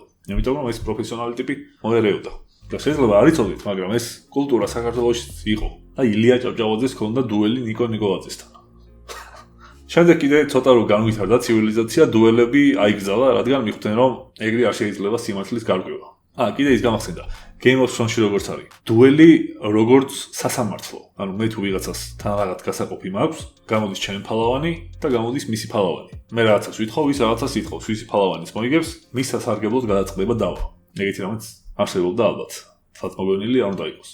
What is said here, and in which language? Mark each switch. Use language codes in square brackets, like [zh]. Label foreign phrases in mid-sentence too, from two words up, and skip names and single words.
[ka] იმიტომ რომ ეს პროფესიონალი ტიპი მოერეოდა. და შეიძლება არ იცოდეთ, მაგრამ ეს კულტურა საქართველოში იყო. და ილია ჭავჭავაძეს ჰქონდა დუელი ნიკო ნიკოლაძესთან. შემდეგ კიდე ცოტა რომ განვითარდა ცივილიზაცია, დუელები აიგზალა, რადგან მიხვდნენ რომ ეგრე არ შეიძლება სიმართლის გარკვევა. კიდე ის გამახსენდა. Game of Thrones-ში როგორც არის. დუელი როგორც სასამართლო. ანუ მე თუ ვიღაცას თან რაღაც გასაყოფი მაქვს, გამოდის ჩემი ფალავანი და გამოდის მისი ფალავანი. მე რაღაცას ვითხოვ, ის რაღაცას ითხოვს, ვისი ფალავანის მოიგებს, მის სასარგებლოდ გადაწყდება დავა. ეგეთი რამეც არსებობდა ალბათ. სათმოგონილი არ უნდა იყოს.